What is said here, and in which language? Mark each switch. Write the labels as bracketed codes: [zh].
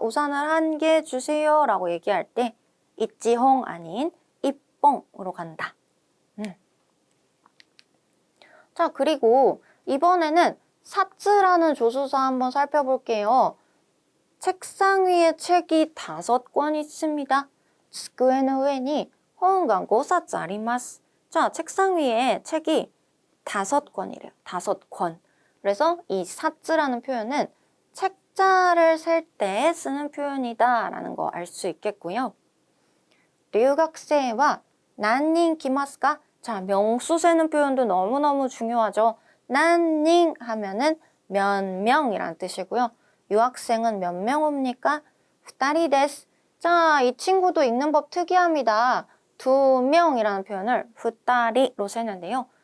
[ko] 우산을 1개 주세요. 라고 얘기할 때 있지 홍 아닌 이뽕으로 간다. 자, 그리고 이번에는 사츠라는 조수사 한번 살펴볼게요. 책상 위에 책이 5권 있습니다. [ja] 机の上に本が5冊あります. [ko] 자, 책상 위에 책이 5권이래요. 5권. 그래서 이 사츠라는 표현은 책자를 셀 때 쓰는 표현이다 라는 거 알 수 있겠고요. [ja] 留学生は何人来ますか? [ko] 자, 명수 세는 표현도 너무너무 중요하죠. 난닝 하면은 몇 명이란 뜻이고요. 유학생은 몇 명 옵니까? [ja] 2人です. [ko] 자, 이 친구도 읽는 법 특이합니다. 2명이라는 표현을 2人로 세는데요.